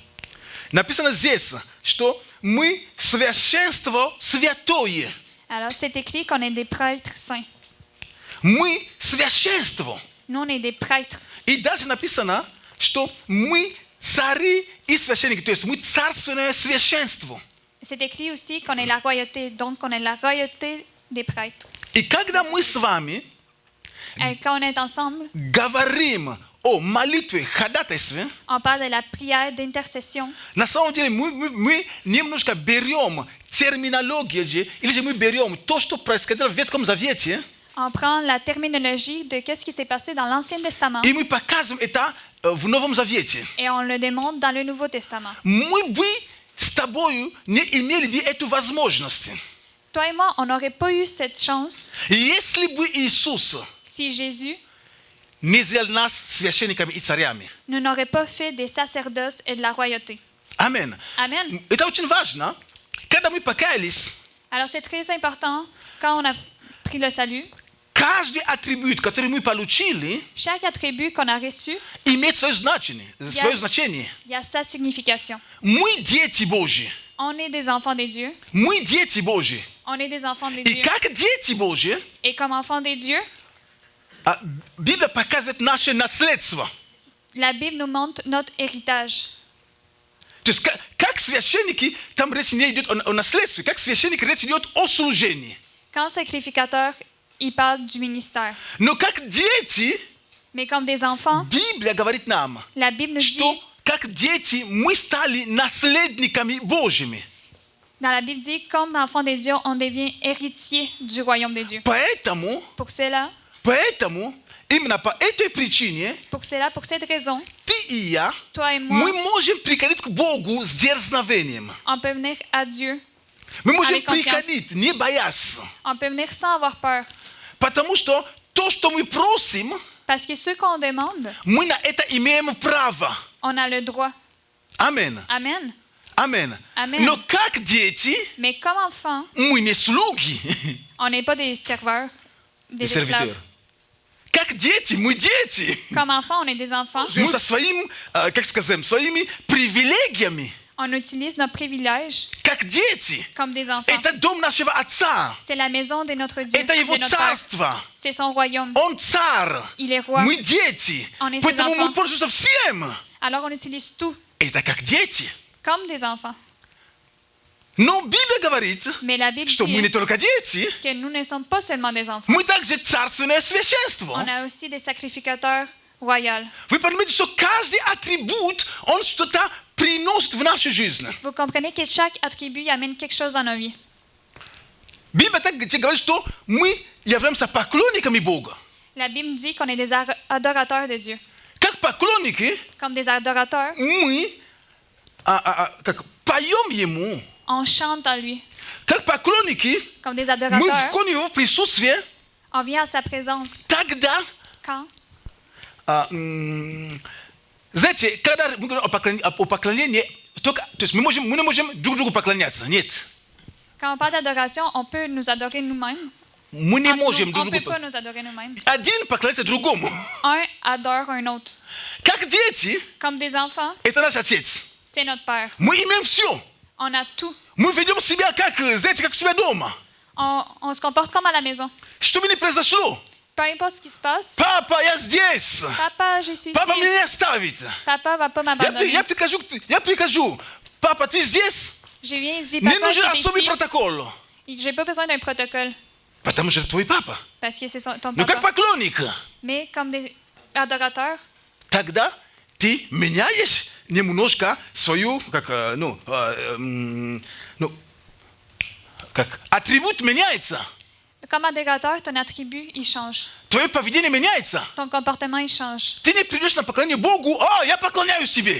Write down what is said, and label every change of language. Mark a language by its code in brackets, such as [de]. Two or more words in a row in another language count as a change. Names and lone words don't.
[ru] Написано здесь, что мы священство святое. [fr] Alors, c'est écrit qu'on est des prêtres saints. [ru] Мы священство. [fr] Nous, on est des prêtres. [ru] И дальше написано, что мы цари и священники, то есть мы царственное священство. [fr] C'est écrit aussi qu'on est la royauté, donc on est la royauté des prêtres. [ru] И когда мы с вами [fr] Et quand on est ensemble, [ru] говорим о молитве, ходатайстве, [fr] on parle de la prière d'intercession. [ru] на самом деле мы немножко берем терминологию, или же мы берем то, что происходило в Ветхом Завете, [fr] On prend la terminologie de qu'est-ce qui s'est passé dans l'Ancien Testament [ru] и мы показываем это в Новом Завете. [fr] Et on le démontre dans le Nouveau Testament. [ru] Мы бы с тобою не имели бы эту возможность. [fr] Toi et moi, on n'aurait pas eu cette chance [ru] Если бы Иисус [fr] si Jésus [ru] не сделал нас священниками и царями. [fr] ne n'aurait pas fait des sacerdoces et de la royauté. [ru] Аминь. [fr] Amen. [ru] Это очень важно. Когда мы покаялись, [fr] Alors c'est très important quand on a pris le salut. [ru] каждый атрибут, который мы получили, [fr] Chaque attribut qu'on a reçu, [ru] имеет свое значение. [fr] il y a sa signification. [ru] Мы дети Божьи. [fr] On est des enfants des dieux. [ru] Мы дети Божьи. [fr] On est des enfants des [ru] И [fr] dieux. [ru] как дети Божьи, [fr] Et comme enfants des dieux, [ru] Библия показывает наше наследство. [fr] la Bible nous montre notre héritage. [ru] То есть как священники, там речь не идет о наследстве, как священники речь идет о служении. [fr] Quand sacrificateur, il parle du ministère. [ru] Но как дети, [fr] Mais comme des enfants, [ru] Библия говорит нам, [fr] la Bible nous [ru] что [fr] dit, [ru] как дети мы стали наследниками Божьими. [fr] dans la Bible dit, comme enfants des dieux, on devient héritier du royaume des dieux. [ru] Поэтому, именно по этой причине, [fr] Pour cette raison, [ru] ты и я, [fr] toi et [ru] мы [fr] moi, [ru] можем приходить к Богу с дерзновением. [fr] on peut venir à Dieu. [ru] Мы можем [fr] Avec confiance. [ru] приходить, не боясь. [fr] On peut venir sans avoir peur. [ru] Потому что то, что мы просим, [fr] Parce que ce qu'on demande, [ru] мы на это имеем право. [fr] on a le droit. [ru] Аминь. [fr] Amen. [ru] Аминь. [fr] Amen. [ru] Но как дети, [fr] Mais comme enfants, [ru] мы не слуги. [fr] on n'est pas des serveurs, des [ru] И [fr] esclaves. [ru] сервитор. Как дети, мы дети. [fr] Comme enfants, on est des enfants. [ru] Мы со своим, как сказать, своими привилегиями, [fr] On utilise nos privilèges [ru] как дети. [fr] comme des enfants. [ru] Это дом нашего Отца. [fr] C'est la maison de notre Dieu, [ru] Это Его [fr] de notre Père. [ru] царство. [fr] C'est son royaume. [ru] Он царь. [fr] Il est roi. [ru] Мы дети. [fr] On est ses [ru] Поэтому мы [fr] enfants. [ru] пользуемся всем. [fr] Alors on utilise tout [ru] Это как дети. [fr] comme des enfants. [ru] Но Библия говорит, [fr] Mais la Bible [ru] что мы не [fr] dit [ru] только дети, [fr] que nous ne sommes pas seulement des enfants. [ru] мы также царственное священство. [fr] On a aussi des sacrificateurs royaux. [ru] Вы понимаете, что каждый атрибут, он что-то приносит в нашу жизнь. [fr] Vous comprenez que chaque attribut y amène quelque chose dans nos vies. [ru] Библия также говорит, что мы являемся поклонниками Бога. [fr] La Bible dit qu'on est des adorateurs de Dieu. [ru] Как поклонники, [fr] Comme des adorateurs, [ru] мы как поем Ему. [fr] on chante en lui. [ru] Как поклонники, [fr] Comme des [ru] мы [fr] adorateurs, [ru] входим в Его присутствие, [fr] on vient à sa présence. [ru] тогда, [fr] Quand? [ru] знаете, когда мы говорим о поклонении, только, то есть мы не можем друг другу поклоняться, нет. [fr] Quand on parle d'adoration, on peut nous adorer nous-mêmes. [ru] Мы не [fr] Entre nous, [ru] можем [fr] on [ru] друг [fr] ne peut [ru] другу [fr] pas nous adorer nous-mêmes. [ru] один поклоняться другому. [fr] Un adore un autre. [ru] Как дети, [fr] Comme des enfants, [ru] это наш Отец. [fr] c'est notre Père. [ru] Мы имеем все. [fr] On a tout. [ru] Мы ведем себя как, знаете, как у себя дома. [fr] On se comporte comme à la maison. [ru] Что бы ни произошло, [fr] Peu importe ce qui se passe, [ru] папа, я здесь. [fr] papa, je suis [ru] Папа [fr] ici. [ru] меня не оставит. [fr] Papa va pas m'abandonner. [ru] Я прикажу. Папа, ты здесь? [fr] Je viens, je dis, [ru] Не [fr] papa, [ru] нужен [fr] c'est [ru] особый [fr] ici. [ru] протокол. [fr] J'ai pas besoin d'un protocole [ru] Потому что это твой папа. [fr] parce que c'est ton [ru] Но как [fr] papa. [ru] поклонник, [fr] Mais comme des adorateurs, [ru] тогда ты меняешь немножко свою, как атрибут меняется. [fr] comme adorateur, ton attribut, il change. [ru] Твое поведение меняется. [fr] Ton comportement, il change. [ru] Ты не придешь на поклонение Богу, я поклоняюсь тебе.